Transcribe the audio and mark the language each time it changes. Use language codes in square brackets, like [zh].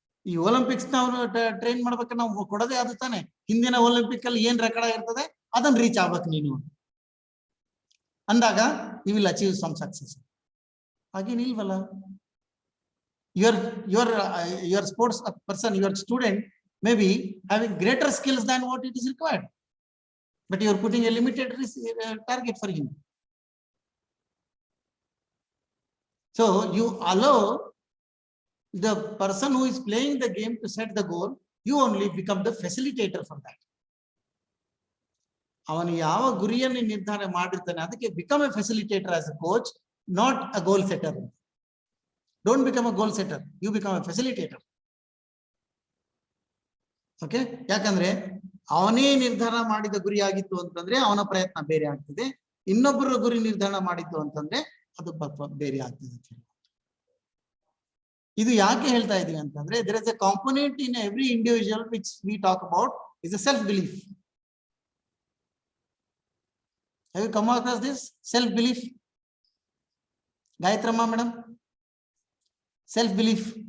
[kn] ಈ ಒಲಿಂಪಿಕ್ಸ್ ನಾವು ಟ್ರೈನ್ ಮಾಡ್ಬೇಕಾದ್ರೆ ನಾವು ಕೊಡೋದೇ ಅದು ತಾನೆ, ಹಿಂದಿನ ಒಲಿಂಪಿಕ್ ಅಲ್ಲಿ ಏನ್ ರೆಕಾರ್ಡ್ ಆಗಿರ್ತದೆ ಅದನ್ನ ರೀಚ್ ಆಗ್ಬೇಕು ನೀನು ಅಂದಾಗ [en] You will achieve some success. [kn] ಹಾಗೇನಿಲ್ವಲ್ಲ, [en] your sports person, your student may be having greater skills than what it is required, but you are putting a limited target for him. So you allow the person who is playing the game to set the goal, you only become the facilitator for that. [kn] ಅವನು ಯಾವ ಗುರಿಯನ್ನು ನಿರ್ಧಾರ ಮಾಡಿರ್ತಾನೆ ಅದಕ್ಕೆ [en] become a facilitator as a coach, not a goal setter. Don't become a goal setter, you become a facilitator. [kn] Okay, ಯಾಕಂದ್ರೆ ಅವನೇ ನಿರ್ಧಾರ ಮಾಡಿದ ಗುರಿ ಆಗಿತ್ತು ಅಂತಂದ್ರೆ ಅವನ ಪ್ರಯತ್ನ ಬೇರೆ ಆಗ್ತದೆ, ಇನ್ನೊಬ್ಬರ ಗುರಿ ನಿರ್ಧಾರ ಮಾಡಿತ್ತು ಅಂತಂದ್ರೆ ಅದು ಬೇರೆ ಆಗ್ತದೆ. ಇದು ಯಾಕೆ ಹೇಳ್ತಾ ಇದೀವಿ ಅಂತಂದ್ರೆ [en] there is a component in every individual which we talk about is a self belief. Have you come across this self belief? Gayatri madam, self belief.